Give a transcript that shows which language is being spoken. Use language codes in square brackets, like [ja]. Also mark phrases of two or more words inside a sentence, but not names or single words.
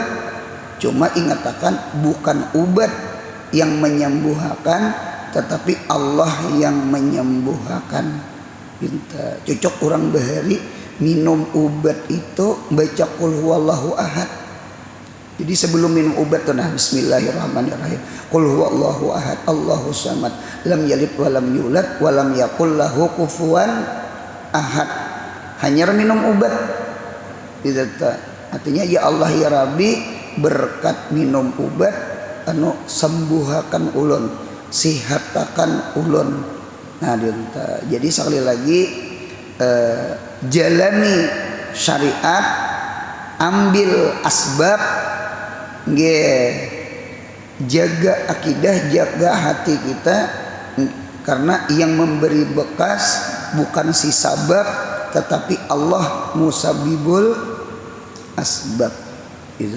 [id] Cuma ingatakan bukan ubat yang menyembuhkan, tetapi Allah yang menyembuhkan. Cocok orang bahari minum obat itu baca [ar] قل هو الله أحد. [id] Jadi sebelum minum obat tuh bismillahirrahmanirrahim. [ar] قل هو الله أحد الله الصمد لم يلد ولم يولد ولم يكن له كفوا أحد, [id] hanya minum obat gitu ta. Artinya [ar] يا الله يا ربي [id] berkat minum obat anu [bjn] sembuhakan ulun, sihatakan ulun. [id] Nah dinta. Jadi sekali lagi jalani syariat, ambil asbab, jaga akidah, jaga hati kita, karena yang memberi bekas bukan si sabab tetapi Allah [ar] مسبب الأسباب [id] itu.